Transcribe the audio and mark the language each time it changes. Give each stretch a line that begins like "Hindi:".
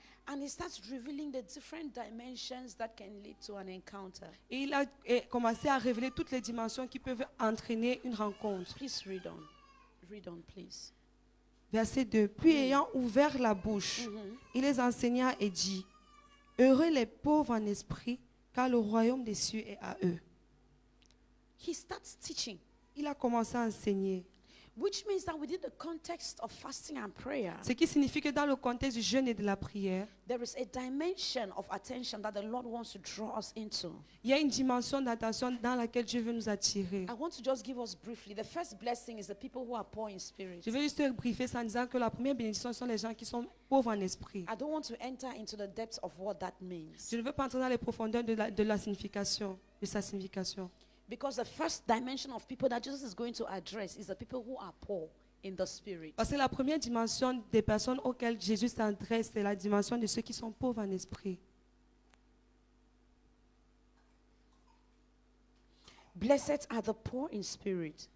English: and he starts revealing the different dimensions that can lead to an encounter.
French: et il a commencé à révéler toutes les dimensions qui peuvent entraîner une rencontre.
English: Please read on. Read on, please.
French: Verset 2. Puis ayant ouvert la bouche, il les enseigna et dit, heureux les pauvres en esprit, car le royaume des cieux est à eux.
English: He starts teaching,
French: Il a commencé à enseigner.
English: which means that within the context of fasting and prayer,
French: Ce qui signifie que dans le contexte du jeûne et de la prière,
English: there is a dimension of attention that the Lord wants to draw us into.
French: il y a une dimension d'attention dans laquelle Dieu veut nous attirer.
English: I want to just give us briefly. The first blessing is the people who are poor in spirit.
French: Je vais juste te briefer ça en disant que la première bénédiction sont les gens qui sont pauvres en esprit.
English: I don't want to enter into the depths of what that means.
French: Je ne veux pas entrer dans les profondeurs de la signification, de sa signification.
English: Because the first dimension of people that Jesus is going to address is the people who are poor in the spirit.
French: Parce que la première dimension des personnes auxquelles Jésus s'adresse, c'est la dimension de ceux qui sont pauvres en esprit.
English: Blessed are the poor in spirit.